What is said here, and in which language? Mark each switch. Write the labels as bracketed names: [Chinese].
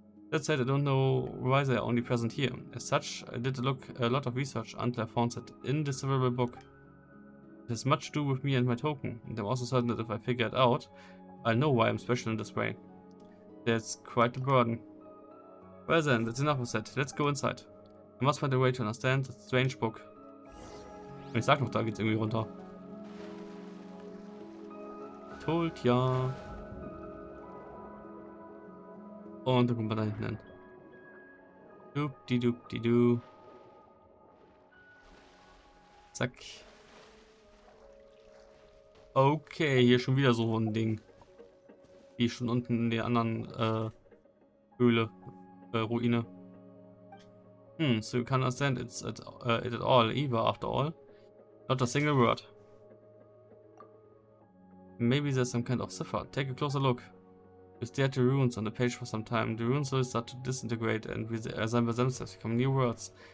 [English] That said, I don't know why they are only present here. As such, I did a lot of research until I found that indecipherable book. It has much to do with me and my token, and I'm also certain that if I figure it out, I'll know why I'm special in this way. That's quite a burden. Well then, that's enough of that. Let's go inside. I must find a way to understand that strange book. [German] Und ich sag noch, da geht's irgendwie runter. [English] Told ja. [German] Und dann kommt man da hinten hin. Dupdi-dupdi-du. Zack. Okay, hier schon wieder so ein Ding. Wie schon unten in der anderen Höhle. Ruine. [English] So you can understand it at all, either, after all. Not a single word. Maybe there's some kind of cipher. Take a closer look. You stare at the runes on the page for some time. The runes will start to disintegrate and resemble themselves, become new words.